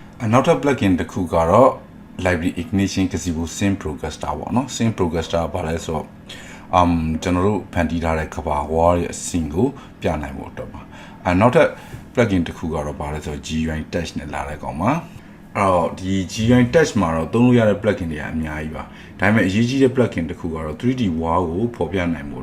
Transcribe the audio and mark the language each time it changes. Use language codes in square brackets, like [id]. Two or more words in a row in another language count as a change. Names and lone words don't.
[my] နောက်ထပ် plugin တစ်ခုကတော့ [en] library ignition gazebo sync progressor [my] ပေါ့နော် [en] sync progressor [my] ဘာလဲဆိုတော့ကျွန်တော်တို့ဖန်တီးထားတဲ့ကဘာဝါရဲ့အဆင့်ကိုပြနိုင်ဖို့အတွက်ပါနောက်ထပ် plugin တစ်ခုကတော့ဘာလဲဆိုတော့ [en] GUI touch [my] နဲ့လာတဲ့ကောင်ပါအဲ့တော့ဒီ [en] GUI touch [my] မှာတော့သုံးလို့ရတဲ့ plugin တွေအများကြီးပါဒါပေမဲ့အရေးကြီးတဲ့ plugin တစ်ခုကတော့ [en] 3D wall [my] ကိုဖော်ပြနိုင်ဖို့